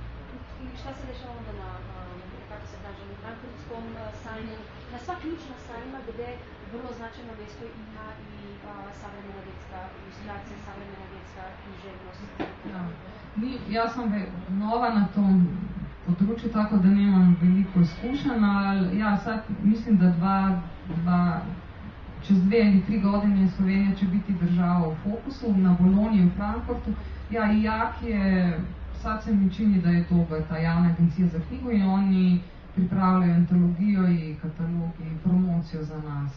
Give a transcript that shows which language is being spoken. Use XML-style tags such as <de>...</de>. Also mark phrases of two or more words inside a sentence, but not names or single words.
<hr>I šta se dešava onda na Frankfurtskom sajmu, na sva ključna sajma gdje vrlo značajno mjesto ima i savremena vjetska ilustracija, savremena vjetska književnost. Ja sam nova na tom področju, tako da nemam veliko izkušenj, ali ja, sad mislim, da čez 2 ali 3 godine Slovenija će biti država v fokusu, na Bologni in Frankfurtu. Ja, IAK je, sad se mi čini, da je to ta javna agencija za knjigo</hr> <sl>in oni pripravljajo antologijo in katalog in promocijo za nas.</sl>